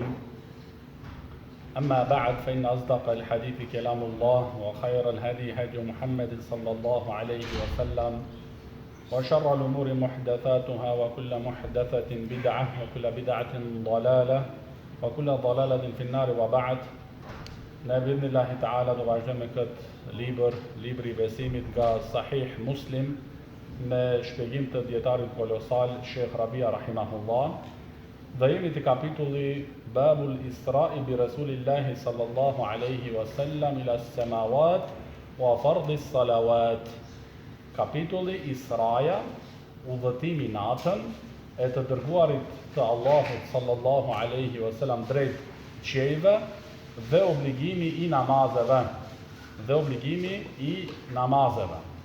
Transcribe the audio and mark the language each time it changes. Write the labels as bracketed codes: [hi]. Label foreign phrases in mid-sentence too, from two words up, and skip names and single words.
[ar] أما بعد، فإن أصدق الحديث كلام الله، وخير الهدي هدي محمد صلى الله عليه وسلم، وشر الأمور محدثاتها، وكل محدثة بدعة، وكل بدعة ضلالة، وكل ضلالة في النار. وبعد، بإذن الله تعالى [sq] do vazhdojmë me këtë libri besimit nga Sahih Muslim me shpjegim të djetarit kolosal Sheikh Rabia rahimahullah. Dhe jemi të kapitulli [ar] باب الإسراء برسول الله صلى الله عليه وسلم إلى السماوات وفرض الصلوات. [sq] Kapitulli Israja, udhëtimi natën e të dërguarit të Allahut [ar] صلى الله عليه وسلم [sq] drejt qiejve dhe obligimi i namazeve.